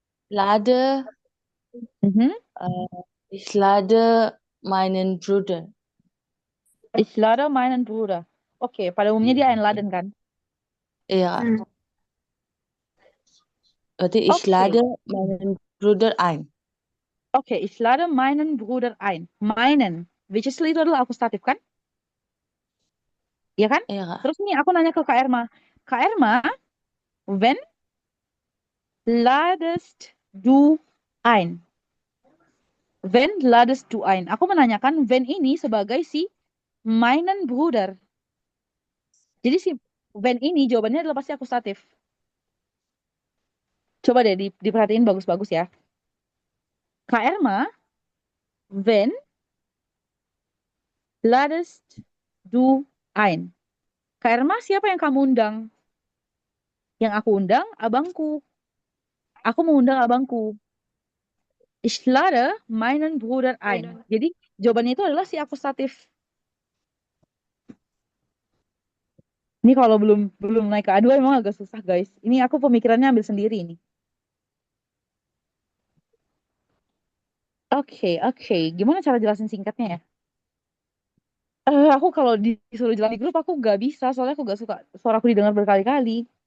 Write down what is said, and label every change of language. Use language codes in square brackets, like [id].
[de] lade, ich lade meinen Bruder. Ich lade meinen Bruder. [id] Oke, pada umumnya dia einladen kan? Iya. Berarti ich Oke. [de] lade meinen Bruder ein. Oke, ich lade meinen Bruder ein. Meinen. [en] Which is [id] itu adalah akusatif kan? Iya kan? Iya, Kak. Terus nih aku nanya ke Kak Erma. Kak Erma, [de] when ladest du ein? When ladest du ein? [id] Aku menanyakan when ini sebagai si meinen Bruder. Jadi si when ini jawabannya adalah pasti akusatif. Coba deh diperhatiin bagus-bagus ya. Kak Erma, [de] when ladest du ein? [id] Kak Erma, siapa yang kamu undang? Yang aku undang, abangku. Aku mengundang abangku. [de] Ich lade meinen Bruder ein. [id] Jadi jawabannya itu adalah si akusatif. Ini kalau belum naik ke A2 emang agak susah, guys. Ini aku pemikirannya ambil sendiri ini. Oke. Gimana cara jelasin singkatnya ya? Aku kalau disuruh jelasin di grup aku nggak bisa, soalnya aku nggak suka suara aku didengar berkali-kali.